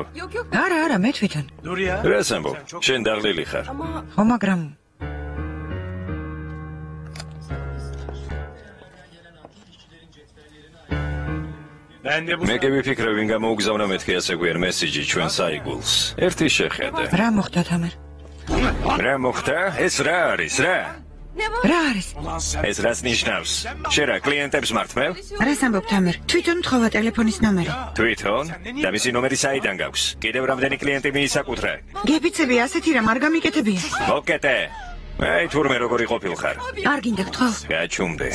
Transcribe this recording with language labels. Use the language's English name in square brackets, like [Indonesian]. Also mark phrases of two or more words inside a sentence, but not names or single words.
[Turkish] Yok yok. [Georgian] არა, მე თვითონ. [Turkish] Dur ya. [Georgian] რას ამბობ? შენ დაღლილი ხარ. ხო, მაგრამ [Turkish] Ben de bu [Georgian] მე კი ვიფიქრე ვინ გამოუგზავნა მეთქი ასე გვიან მესიჯი ჩვენ საიგულს. ერთი შეხედე. რა მოხდა თამარ? რა მოხდა? ეს რა არის რა? რა არის? [Turkish] Ulan sen. [Georgian] ეს რას ნიშნავს? შენ რა კლიენტებს მართმევ? რას ამბობ თამარ? თვითონ თხოვა ტელეფონის ნომერი. თვითონ? და მისი ნომერი საიდან გაქვს? კიდევ რამდენი კლიენტი მიისაკუთრე? გებიცები ასეთი რამ არ გამიკეთებია. მოკეტე. აი თურმე როგორი ყოფილხარ? არ გინდა გთხოვ. გაჩუმდე.